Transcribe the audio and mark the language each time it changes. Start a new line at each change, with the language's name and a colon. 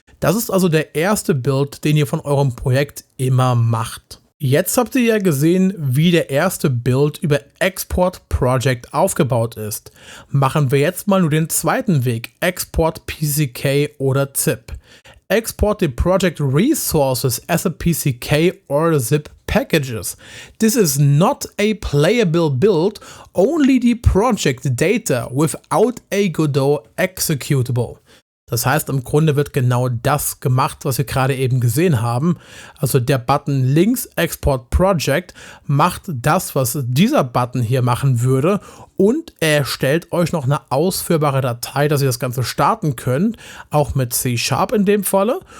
German: Das ist also der erste Build, den ihr von eurem Projekt immer macht. Jetzt habt ihr ja gesehen, wie der erste Build über Export Project aufgebaut ist. Machen wir jetzt mal nur den zweiten Weg, Export PCK oder ZIP.
English: Export the project resources as a PCK or zip packages. This is not a playable build, only the project data without a Godot executable.
German: Das heißt, im Grunde wird genau das gemacht, was wir gerade eben gesehen haben. Also der Button links Export Project macht das, was dieser Button hier machen würde und er erstellt euch noch eine ausführbare Datei, dass ihr das Ganze starten könnt, auch mit C# in dem Falle.